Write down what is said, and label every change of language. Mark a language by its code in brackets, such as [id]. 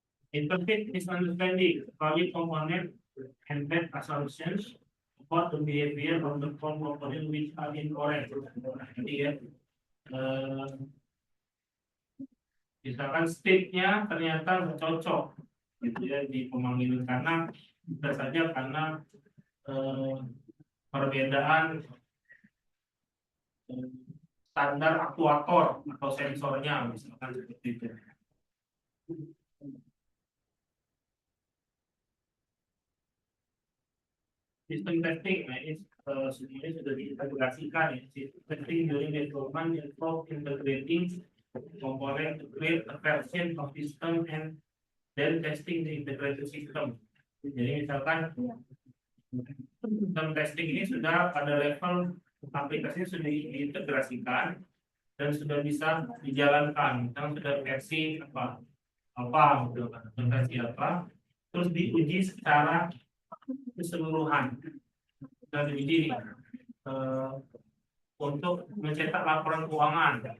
[en] Interpret misunderstanding, valid component and bad assumptions about the behavior of the component which are incorrect. [id] Jadi ya, misalkan state-nya ternyata nggak cocok gitu ya di pemanggilan, karena bisa saja karena perbedaan standar aktuator atau sensornya misalkan seperti itu. Sistem testing semuanya sudah diintegrasikan ya. [en] Sistem testing during development involve integrating component to create a version of system and then testing the integrated system. [id] Jadi misalkan sistem testing ini sudah pada level aplikasinya sudah diintegrasikan, dan sudah bisa dijalankan, misalnya sudah versi apa gitu kan, versi apa, terus diuji secara keseluruhan dan diuji eh, untuk mencetak laporan keuangan.